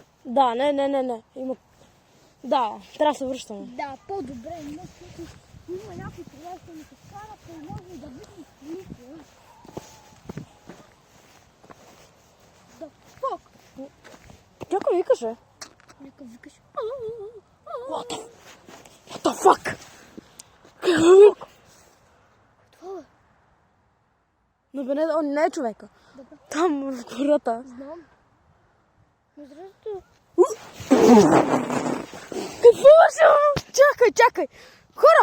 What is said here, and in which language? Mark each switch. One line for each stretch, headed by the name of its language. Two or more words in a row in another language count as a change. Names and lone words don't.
Bulgarian: Да, не. Има... Да, трябва да се връщаме. Да, по-добре. Има някой приятел ми се кара, то може да видим клипа. Да, фок! Някой викаше. Нека викаш.
English: What the fuck?
Bulgarian: Това е. Но бе, не е човека. Добре. Там в гората. Знам. Но здравето. Какво ще? Чакай. Хора!